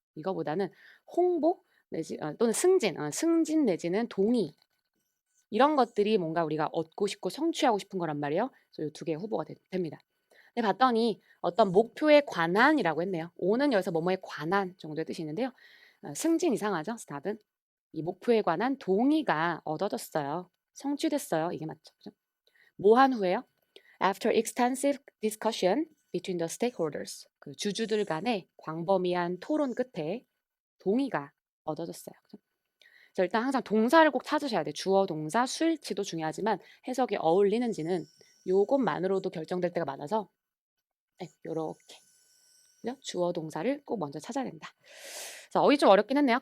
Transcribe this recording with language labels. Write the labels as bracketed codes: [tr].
[ko] 이거보다는 홍보 내지 또는 승진, 승진 내지는 동의 이런 것들이 뭔가 우리가 얻고 싶고 성취하고 싶은 거란 말이에요. 그래서 이 두 개의 후보가 됩니다. 근데 봤더니 어떤 목표에 관한이라고 했네요. 오는 여기서 뭐뭐에 관한 정도의 뜻이 있는데요. 승진 이상하죠? 그래서 답은 이 목표에 관한 동의가 얻어졌어요. 성취됐어요. 이게 맞죠? 그죠? 뭐 한 후에요? [en] After extensive discussion between the stakeholders. [ko] 그 주주들 간의 광범위한 토론 끝에 동의가 얻어졌어요. 그죠? 그래서 일단 항상 동사를 꼭 찾으셔야 돼요. 주어, 동사, 수일치도 중요하지만 해석이 어울리는지는 요것만으로도 결정될 때가 많아서 네, 요렇게 주어, 동사를 꼭 먼저 찾아야 된다. 그래서 어휘 좀 어렵긴 했네요.